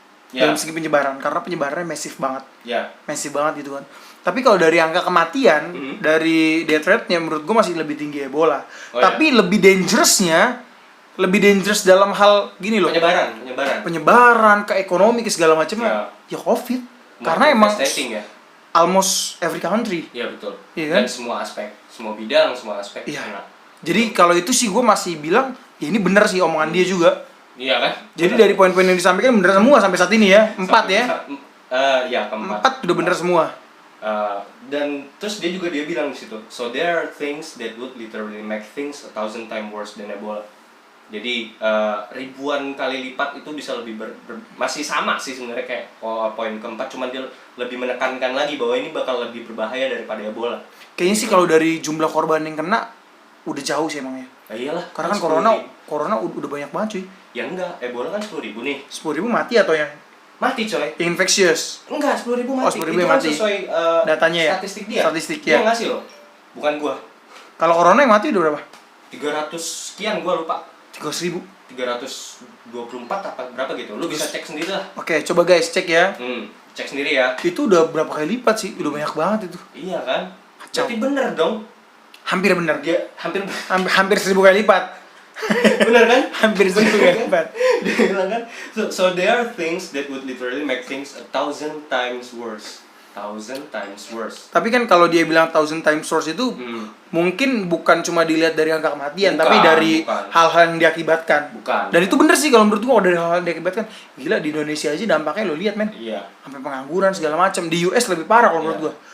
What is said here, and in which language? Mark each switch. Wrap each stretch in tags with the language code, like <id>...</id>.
<id>Dalam segi penyebaran, karena penyebarannya masif banget. Masif banget gitu kan. Tapi kalau dari angka kematian, dari death rate-nya menurut gue masih lebih tinggi Ebola. Tapi lebih dangerous dalam hal gini loh. Penyebaran ke ekonomi, ke segala macamnya. Ya COVID.</id> <en>Karena emang almost every country.</en> <id>Iya betul. Iya kan? Dan semua aspek, semua bidang, semua aspek. Iya. Jadi kalau itu sih gue masih bilang, ya ini benar sih omongan dia juga. Iya kan? Jadi dari poin-poin yang disampaikan benar semua sampai saat ini ya. 4 ya. Ya, keempat. 4 udah benar semua.</id> <en>Dan terus dia bilang di situ, so there are things that would literally make things 1,000 times worse than Ebola.</en> <id>Jadi ribuan kali lipat itu bisa lebih masih sama sih sebenarnya kayak poin keempat, cuman dia lebih menekankan lagi bahwa ini bakal lebih berbahaya daripada Ebola. Kayaknya sih kalau dari jumlah korban yang kena udah jauh sih emangnya. Iyalah. Karena kan corona udah banyak banget cuy. Ya enggak, Ebola kan 10.000 nih. 10.000 mati atau yang mati coy?</id> <en>Infectious.</en> <id>Enggak, 10.000 mati. 10.000 itu mati. Sesuai datanya ya. Statistik dia. Dia ngasih loh. Bukan gua. Kalau corona yang mati udah berapa? 300 sekian, gua lupa. 300.000. 324 apa berapa gitu. Lu bisa cek sendiri lah. Oke, coba guys cek ya. Cek sendiri ya. Itu udah berapa kali lipat sih? Udah banyak banget itu. Iya kan? Kacau. Berarti bener dong. Hampir bener. Dia hampir 1.000 kali lipat. Bener kan? Hampir 1.000 kali lipat. Dia bilang kan.</id> <en>So there are things that would literally make things 1,000 times worse. 1,000 times worse.</en> <id>Tapi kan kalau dia bilang 1,000 times worse itu mungkin bukan cuma dilihat dari angka kematian, tapi dari hal-hal yang diakibatkan. Dan itu bener sih kalau menurut gua, dari hal-hal yang diakibatkan. Gila, di Indonesia aja dampaknya lo lihat men. Iya. Sampai pengangguran segala macam. Di US lebih parah kalau menurut gua.</id>